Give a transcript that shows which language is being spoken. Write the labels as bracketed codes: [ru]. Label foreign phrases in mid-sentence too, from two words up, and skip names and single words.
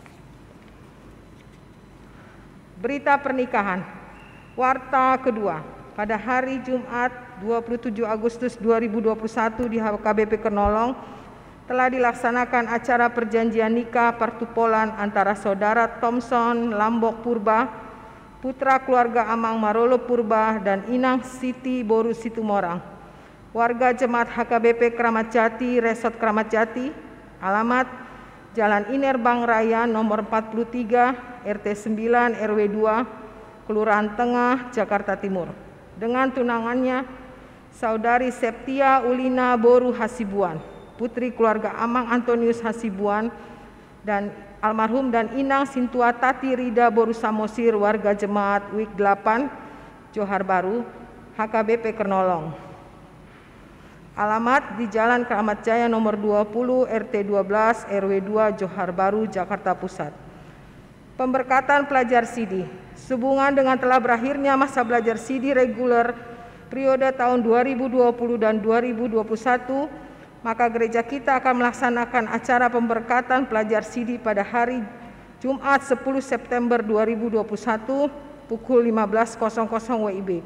[id] Berita pernikahan. Warta kedua. Pada hari Jumat 27 Agustus 2021 di HKBP Kernolong telah dilaksanakan acara perjanjian nikah pertupolan antara Saudara Thompson Lambok Purba putra keluarga Amang Marolo Purba dan Inang Siti Boru Situmorang, warga Jemaat HKBP Kramat Jati, Resort Kramat Jati, alamat Jalan Inerbang Raya nomor 43, RT 9, RW 2, Kelurahan Tengah, Jakarta Timur, dengan tunangannya Saudari Septia Ulina Boru Hasibuan, putri keluarga Amang Antonius Hasibuan, dan almarhum dan Inang Sintua Tati Rida Boru Samosir, warga Jemaat WIK 8, Johar Baru, HKBP Kernolong. Alamat di Jalan Kramat Jaya nomor 20, RT 12, RW 2, Johar Baru, Jakarta Pusat. Pemberkatan pelajar SIDI. Sehubungan dengan telah berakhirnya masa belajar SIDI reguler periode tahun 2020 dan 2021, maka gereja kita akan melaksanakan acara pemberkatan pelajar SIDI pada hari Jumat 10 September 2021 pukul 15.00 WIB.